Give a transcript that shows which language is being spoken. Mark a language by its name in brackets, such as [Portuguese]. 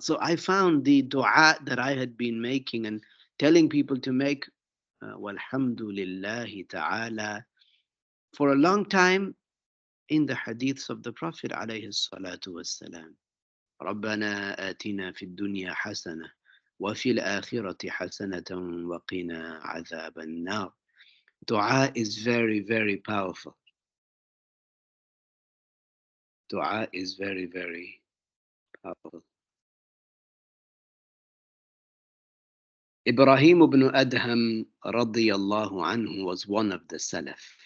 [English] So I found the dua that I had been making and telling people to make, walhamdulillahi ta'ala, for a long time in the hadiths of the Prophet alayhi salatu wassalam. [Arabic] رَبَّنَا آتِنَا فِي الدُّنْيَا حَسَنَةً وفي الآخرة حسنة وقنا عذاب النار. [English] Dua is very, very powerful. Dua is very, very powerful. Ibrahim ibn Adham radiyallahu anhu was one of the Salaf.